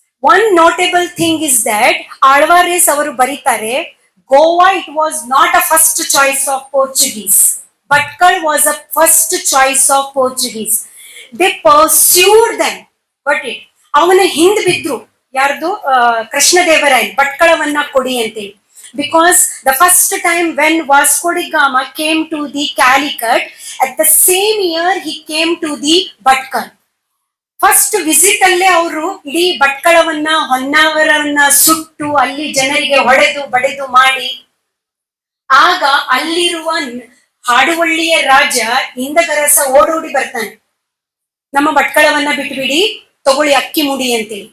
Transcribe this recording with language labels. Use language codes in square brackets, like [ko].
[en] one notable thing is that Alvares [kn] ಅವರು ಬರೀತಾರೆ, [en] Goa it was not a first choice of Portuguese, Bhatkal was a first choice of Portuguese. They persuaded them, [kn] but ಅವನ ಹಿಂದ್ ಬಿದ್ರು. ಯಾರ್ದು? ಕೃಷ್ಣದೇವರಾಯನ್, ಭಟ್ಕಳವನ್ನ ಕೊಡಿ ಅಂತೇಳಿ. [en] Because the first time when Vasco da Gama came to the Calicut, at the same year he came to the Bhatkal. [kn] First visit ಅಲ್ಲೇ ಅವರು ಇಡೀ ಭಟ್ಕಳವನ್ನ ಹೊನ್ನಾವರವನ್ನ ಸುಟ್ಟು ಅಲ್ಲಿ ಜನರಿಗೆ ಹೊಡೆದು ಬಡೆದು ಮಾಡಿ, ಆಗ ಅಲ್ಲಿರುವ ಹಾಡುವಳ್ಳಿಯ ರಾಜ ಇಂದಗರಸ ಓಡೋಡಿ ಬರ್ತಾನೆ, ನಮ್ಮ ಭಟ್ಕಳವನ್ನ ಬಿಟ್ಬಿಡಿ, ತಗೊಳ್ಳಿ ಅಕ್ಕಿ ಮುಡಿ ಅಂತೇಳಿ.